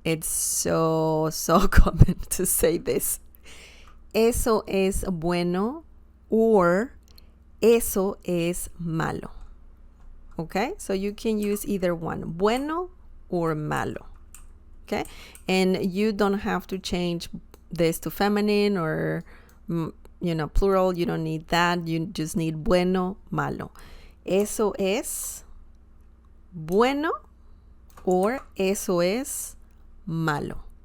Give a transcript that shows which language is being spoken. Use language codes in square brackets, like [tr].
[en] It's so common to say this. [es] Eso es bueno or eso es malo. [en] Okay, so you can use either one, bueno or malo. Okay, and you don't have to change this to feminine or plural. You don't need that. You just need bueno, malo. [es] Eso es bueno or eso es malo.